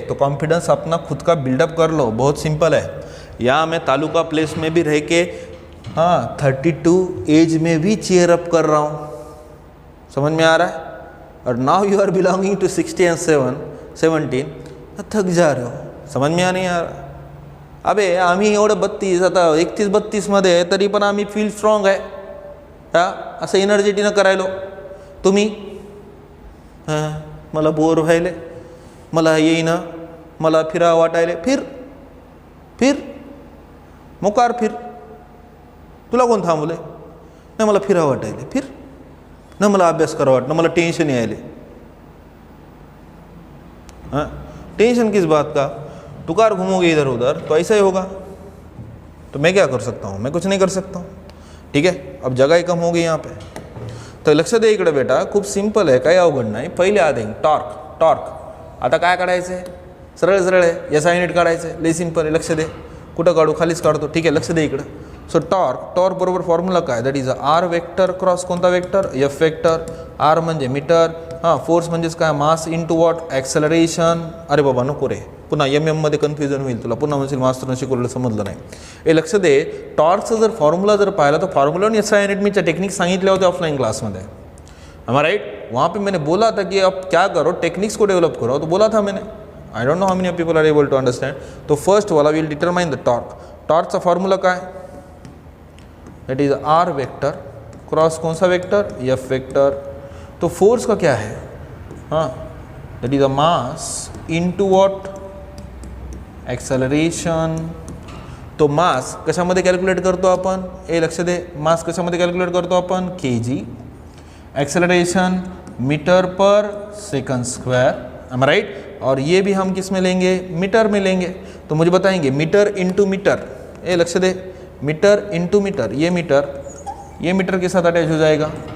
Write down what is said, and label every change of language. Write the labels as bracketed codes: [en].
[hi] तो कॉन्फिडेंस अपना खुद का बिल्डअप कर लो, बहुत सिंपल है। यहाँ मैं तालुका प्लेस में भी रह के हाँ 32 एज में भी चेयर अप कर रहा हूँ, समझ में आ रहा है। और [en] now you are belonging to 60 and 17 [hi] थक जा रहे हो, समझ में नहीं आ रहा। [mr] अबे आम्ही एवढं 32 आता 31-32 मध्ये आहे तरी पण आम्ही फील स्ट्रॉंग आहे हा, असं एनर्जेटिनं करायलो. तुम्ही हां मला बोर व्हायले, मला येईना, मला फिरा वाटायले, फिर मोकार फिर, तुला कोण थांबवले? नाही मला फिरा वाटायले, फिर ना, मला अभ्यास करा वाटणं, मला टेंशन यायले. [hi] हाँ टेंशन किस बात का? तू कार घूमोगे इधर उधर तो ऐसा ही होगा. तो मैं क्या कर सकता हूँ? मैं कुछ नहीं कर सकता हूँ. ठीक है, अब जगह ही कम होगी यहाँ पे. [mr] तर लक्ष दे इकडे बेटा, खूप सिंपल आहे, काही अवघड नाही. पहिले आधी टॉर्क. आता काय काढायचं आहे? सरळ आहे, एस आय युनिट काढायचं आहे, लई सिंपल आहे. लक्ष दे, कुठं काढू? खालीच काढतो. ठीक आहे, लक्ष दे इकडं. सो टॉर्क बरोबर फॉर्म्युला काय? [en] that is R vector cross [mr] कोणता वेक्टर? F vector. आर म्हणजे मीटर, हां फोर्स म्हणजेच काय? Mass into what? ॲक्सेलरेशन. अरे बाबा नको रे, पुन्हा मध्ये कन्फ्युजन होईल तुला, पुन्हा म्हणशील मास्टरनं शिकवलेलं समजलं नाही. हे लक्ष दे, टॉर्कचा जर फॉर्म्युला जर पाहिला तर फॉर्म्युला आणि एस आय युनिट मीच्या टेक्निक सांगितले होते ऑफलाइन क्लासमध्ये. [hi] हमारा राइट, वहाँ पे मैंने बोला था कि आप क्या करो, टेक्निक्स को डेवलप करो, तो बोला था मैंने. [en] I don't know how many people are able to understand. तो first वाला will determine the torque. [mr] टॉर्कचा formula काय? [en] that is R vector cross [hi] कौन सा वेक्टर? F vector. तो फोर्स का क्या है? [en] हाँ that is a mass into what? Acceleration. [mr] तो मास कशामध्ये कॅल्क्युलेट करतो आपण? ए लक्ष दे, मास कशामध्ये कॅल्क्युलेट करतो आपण? [en] kg. Acceleration metre per second square. M right? [hi] और ये भी हम किस में लेंगे? मीटर में लेंगे. तो मुझे बताएंगे मीटर इंटू मीटर. [mr] ए लक्ष दे, [hi] मीटर इंटू मीटर, ये मीटर के साथ अटैच हो जाएगा.